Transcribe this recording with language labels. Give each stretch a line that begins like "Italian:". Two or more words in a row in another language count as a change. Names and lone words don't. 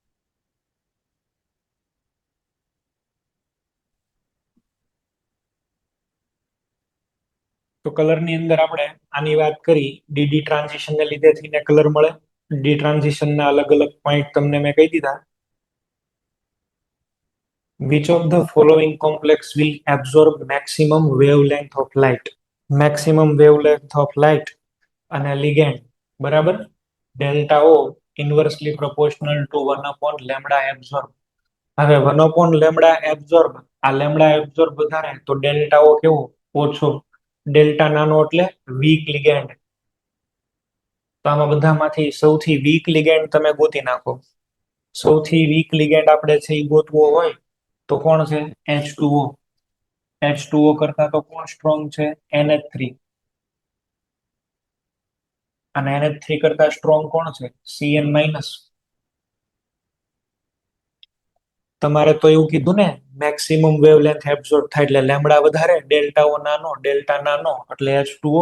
Gujarati: તો કલર ની અંદર આપણે આની વાત કરી
English: dd transition
Gujarati: ને લીધે થઈને કલર મળે
English: d transition
Gujarati: ના અલગ અલગ પોઈન્ટ તમને મેં કહી દીધા
English: which of the following complex will absorb maximum wavelength of light
Gujarati: અને ligand બરાબર
English: delta O inversely proportional to 1 upon lambda absorb
Gujarati: હવે
English: 1 upon lambda absorb
Gujarati: આ
English: lambda absorb
Gujarati: વધારે તો
English: delta O
Gujarati: કેવો ઓછો ડેલ્ટા નાનો એટલે
English: weak ligand
Gujarati: તો આમાં બધામાંથી સૌથી
English: weak ligand
Gujarati: તમે ગોતી નાખો સૌથી
English: weak ligand
Gujarati: આપણે છે એ ગોતવો હોય તો કોણ છે? H2O. H2O કરતા તો કોણ સ્ટ્રોંગ છે? NH3. અને NH3 કરતા સ્ટ્રોંગ કોણ છે? Cn-. તમારે તો એવું કીધું ને,
English: maximum wavelength absorb
Gujarati: થાય એટલે લેમડા વધારે,
English: delta O
Gujarati: નાનો, ડેલ્ટા નાનો એટલે H2O.